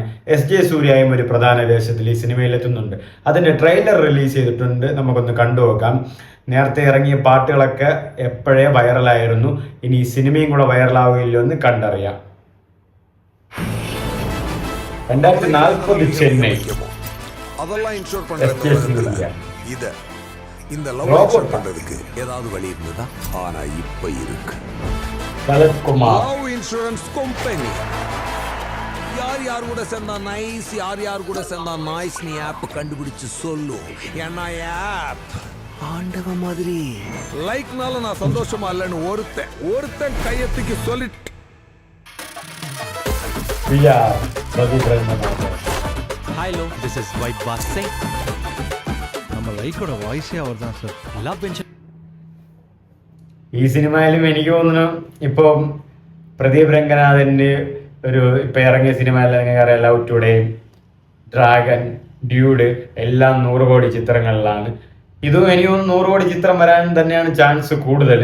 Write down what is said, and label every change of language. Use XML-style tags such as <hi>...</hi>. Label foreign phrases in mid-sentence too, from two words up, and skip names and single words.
<ml>SJ സൂര്യയും ഒരു പ്രധാന വേഷത്തിൽ ഈ സിനിമയിലെത്തുന്നുണ്ട്. അതിൻ്റെ ട്രെയിലർ റിലീസ് ചെയ്തിട്ടുണ്ട്, നമുക്കൊന്ന് കണ്ടുനോക്കാം. നേരത്തെ ഇറങ്ങിയ പാട്ടുകളൊക്കെ എപ്പോഴേ വൈറലായിരുന്നു. ഇനി ഈ സിനിമയും കൂടെ വൈറലാവുകയില്ലോ എന്ന് കണ്ടറിയാം. 2040 ചെന്നൈ.</ml> <ta>அதெல்லாம் இன்ஷூர் SJ சூர்யா. இது இந்த</ta> <en>love insure</en> <ta>பண்றதுக்கு ஏதாவது வழி இருந்ததா? ஆனா இப்ப இருக்கு. சரத்குமார்.</ta> <en>love insurance company.</en> <ta>யார் கூட சேர்ந்தா நைஸ், யார் கூட சேர்ந்தா நாய்ஸ் நீ ஆப் கண்டுபிடிச்சு சொல்லு. என்ன ஆப் ஆண்டவ மாதிரி லைக்னால நான் சந்தோஷமா இல்லைன்னு ஒருத்தன் கையத்துக்கு சொல்லிட்டு</ta> <en>hello, this is white pass singh.</en> <ta>நம்ம லைக்கோட வாய்ஸே அவர் தான் சார்.</ta> <en>love insurance</en> <ml>ഈ സിനിമയിലും എനിക്ക് തോന്നുന്നു ഇപ്പം പ്രദീപ് രംഗനാഥന് ഇപ്പം ഇറങ്ങിയ സിനിമയെല്ലാം നിങ്ങൾക്ക് അറിയാം. ലവ് ടുഡേ, ഡ്രാഗൺ, ഡ്യൂഡ് എല്ലാം 100 കോടി ചിത്രങ്ങളിലാണ്. ഇതും എനിക്ക് തോന്നുന്നു 100 കോടി ചിത്രം വരാൻ തന്നെയാണ് ചാൻസ് കൂടുതൽ.</ml>